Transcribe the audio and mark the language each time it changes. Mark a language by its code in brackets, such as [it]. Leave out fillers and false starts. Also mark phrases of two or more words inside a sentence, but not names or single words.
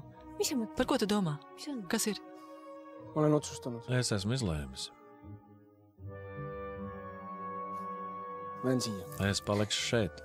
[lv] Par ko tu domā? Kas ir? [et] Olen otsustanud. [lv] Es esmu izlēmis. [et] Lähen siia. [lv] Es palikšu šeit.